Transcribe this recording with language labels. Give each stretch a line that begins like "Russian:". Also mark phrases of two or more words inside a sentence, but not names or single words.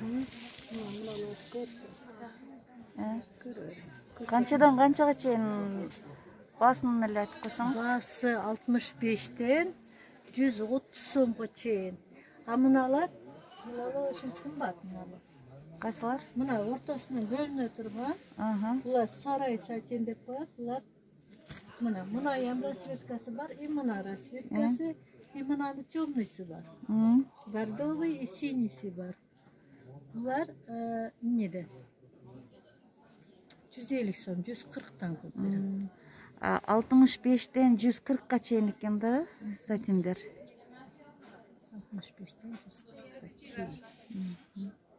Kyrgyz: Канчадан канчага чейин баасын эле айтып койсоңуз? Баасы 65тен 130 сомго чейин. А мыналар ушун кымбат мыналар. Кайсылар? Мына ортосунан бөлүнө турган. Булар сарай сатин деп коет. Булар мына ям расветкасы бар, и мына расветкасы, и мынаны темныйсы бар. Бордовый и синийси бар. Булар эмнеде? 150 сом, 140тан көп берем. 65тен 140ка чейин экен да сатиндер. 65тен 140ка чейин.